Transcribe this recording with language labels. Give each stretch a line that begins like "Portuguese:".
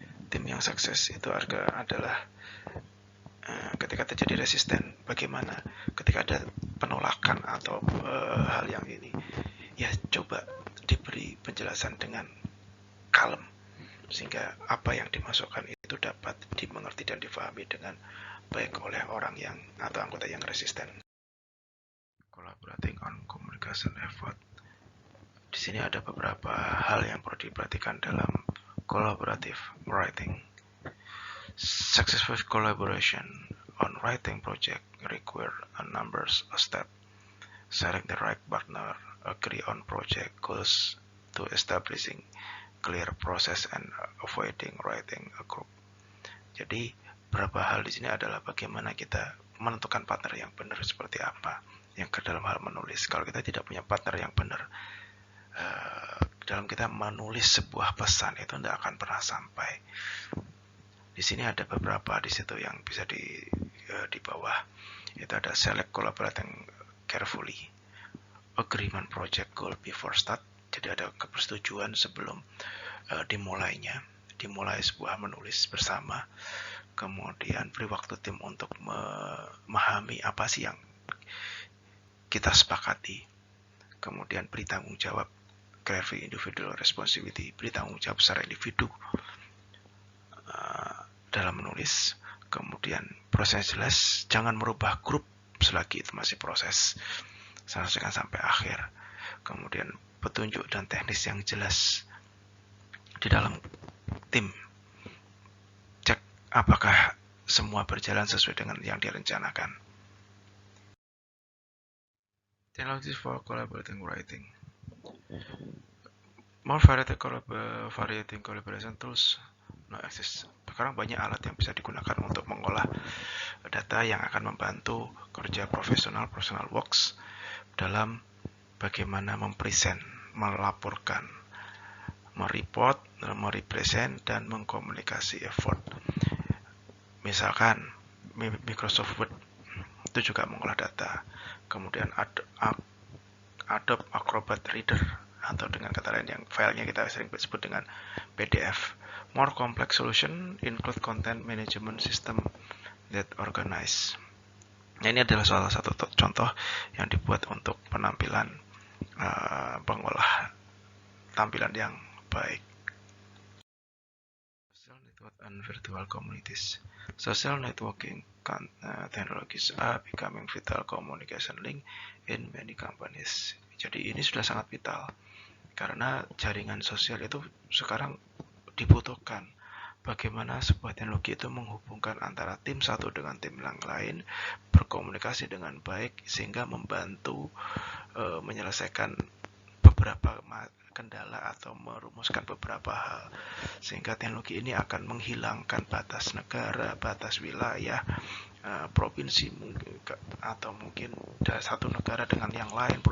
Indonesian: Tim yang sukses itu adalah ketika terjadi resisten, bagaimana ketika ada penolakan atau hal yang ini, ya coba diberi penjelasan dengan kalem, sehingga apa yang dimasukkan itu dapat dimengerti dan difahami dengan baik oleh orang yang atau anggota yang resisten.
English: Collaborating on communication effort.
Indonesian: Di sini ada beberapa hal yang perlu diperhatikan dalam collaborative writing.
English: Successful collaboration on writing project require a number of steps. Select the right partner, agree on project goals to establishing clear process and avoiding writing a group.
Indonesian: Jadi beberapa hal di sini adalah bagaimana kita menentukan partner yang benar seperti apa yang ke dalam hal menulis. Kalau kita tidak punya partner yang benar, dalam kita menulis sebuah pesan itu tidak akan pernah sampai. Di sini ada beberapa di situ yang bisa di bawah. Itu ada
English: select collaborating carefully, agreement project goal before start.
Indonesian: Jadi ada kepersetujuan sebelum dimulai sebuah menulis bersama. Kemudian beri waktu tim untuk memahami apa sih yang kita sepakati. Kemudian beri tanggung jawab,
English: clarify individual responsibility,
Indonesian: beri tanggung jawab secara individu dalam menulis. Kemudian proses jelas, jangan merubah grup selagi itu masih proses, selesaikan sampai akhir. Kemudian petunjuk dan teknis yang jelas, di dalam tim. Cek apakah semua berjalan sesuai dengan yang direncanakan.
English: Technologies for collaborating writing. More variating collaboration tools now exist.
Indonesian: Sekarang banyak alat yang bisa digunakan untuk mengolah data yang akan membantu kerja profesional works dalam bagaimana mempresent, melaporkan, mereport, merepresent, dan mengkomunikasi effort. Misalkan Microsoft Word itu juga mengolah data. Kemudian Adobe Acrobat Reader, atau dengan kata lain yang filenya kita sering sebut dengan PDF.
English: More complex solution include content management system that organize.
Indonesian: Nah, ini adalah salah satu contoh yang dibuat untuk penampilan pengolah tampilan yang baik.
English: Social network and virtual communities. Social networking technologies are becoming vital communication link in many companies.
Indonesian: Jadi ini sudah sangat vital karena jaringan sosial itu sekarang dibutuhkan. Bagaimana sebuah teknologi itu menghubungkan antara tim satu dengan tim yang lain, berkomunikasi dengan baik sehingga membantu menyelesaikan beberapa kendala atau merumuskan beberapa hal, sehingga teknologi ini akan menghilangkan batas negara, batas wilayah, provinsi mungkin, atau mungkin dari satu negara dengan yang lain.